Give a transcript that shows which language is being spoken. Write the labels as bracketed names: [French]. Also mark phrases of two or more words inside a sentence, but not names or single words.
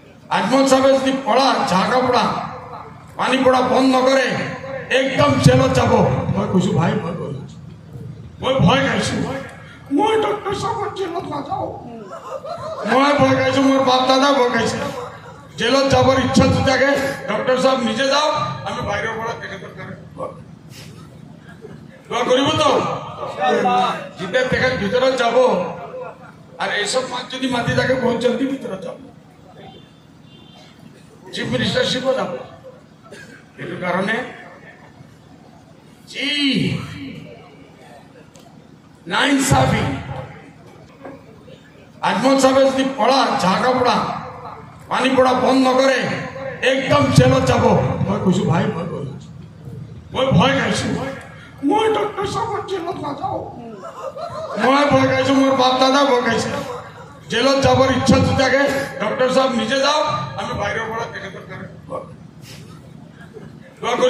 [Assamese] আজমল সাহেব যদি পড়া ঝাঁকা পড়া পানি পড়া বন্ধ নকৰে একদম জেলত যাব। মই কৈছো ভাই মই ভয় খাইছো, মই ডক্টৰ সাহেবৰ জেলত নাযাওঁ। মই ভয় খাইছো, মোৰ বাপ দাদা ভয় খাইছে। জেলত যাবৰ ইচ্ছা যদি থাকে ডক্টৰ সাহেব নিজে যাওক, আমি বাহিৰৰ পৰা তেখেতৰ কাৰণে দোয়া কৰিব। তো যেতিয়া তেখেত ভিতৰত যাব আৰু এইসব মাত যদি মাতি থাকে বহুত জলদি ভিতৰত যাব, [English] chief ministership [Assamese] যাব। সেইটো কাৰণে যি নাইনসাফি আজমল সাহেব যদি পড়া ঝাঁকা পড়া পানি পড়া বন্ধ নকৰে একদম জেলত যাব। মই কৈছো ভাই মই ভয় খাইছো, মই ডক্টৰ সাহেবৰ জেলত নাযাওঁ। মই ভয় খাইছো, মোৰ বাপ দাদা ভয় খাইছে। জেলত যাবৰ ইচ্ছা যদি থাকে ডক্টৰ সাহেব নিজে যাওক, আমি বাহিৰৰ পৰা তেখেতৰ কাৰণে দোয়া কৰিব।